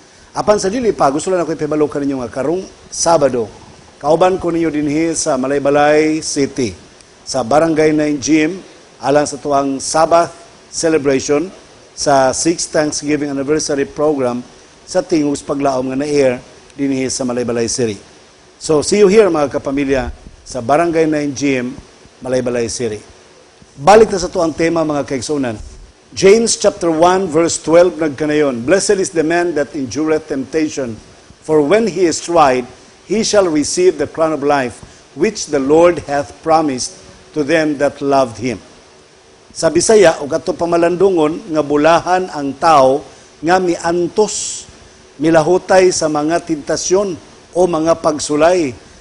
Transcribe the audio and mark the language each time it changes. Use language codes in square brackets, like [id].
[ceb] Apan sa dili pa, gusto lang ako ipibalo kaninyo nga karong Sabado, kauban ko ninyo dinhi sa Malaybalay City, sa Barangay 9 Gym, alang sa tuwang Sabbath celebration sa 6th Thanksgiving Anniversary Program sa Tingos Paglaom nga na-air dinhi sa Malaybalay City. [en] So, see you here [ceb] mga kapamilya sa [en] Barangay 9 Gym, Malaybalay City. [ceb] Balik na sa tuwang tema mga kaigsunan. [en] James chapter 1 verse 12 [ceb] nagkanayon, [en] Blessed is the man that endureth temptation, for when he is tried, he shall receive the crown of life, which the Lord hath promised to them that loved him. [ceb] Sa Bisaya, ug ato pamalandungon, nga bulahan ang tao nga miantos, milahutay sa mga tentasyon o mga pagsulay.